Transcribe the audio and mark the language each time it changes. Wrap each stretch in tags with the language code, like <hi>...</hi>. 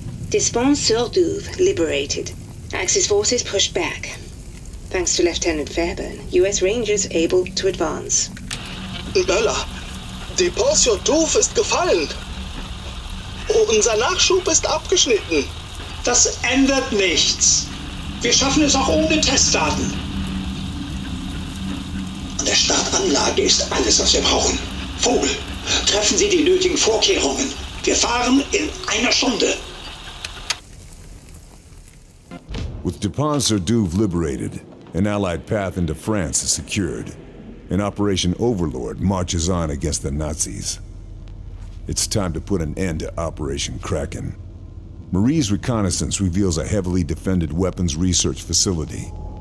<en>Despens-sur-Douve liberated. Axis forces pushed back. Thanks to Lieutenant Fairburn, US Rangers able to advance.</en> <de>Bella, Despens-sur-Douve ist gefallen. Unser Nachschub ist abgeschnitten. Das ändert nichts. Wir schaffen es auch ohne Testdaten. An der Startanlage ist alles, was wir brauchen. Vogel, treffen Sie die nötigen Vorkehrungen. Wir fahren in einer Stunde.</de> <en>With Despens-sur-Douve liberated, an Allied path into France is secured, and Operation Overlord marches on against the Nazis. It's time to put an end to Operation Kraken. Marie's reconnaissance reveals a heavily defended weapons research facility.</en>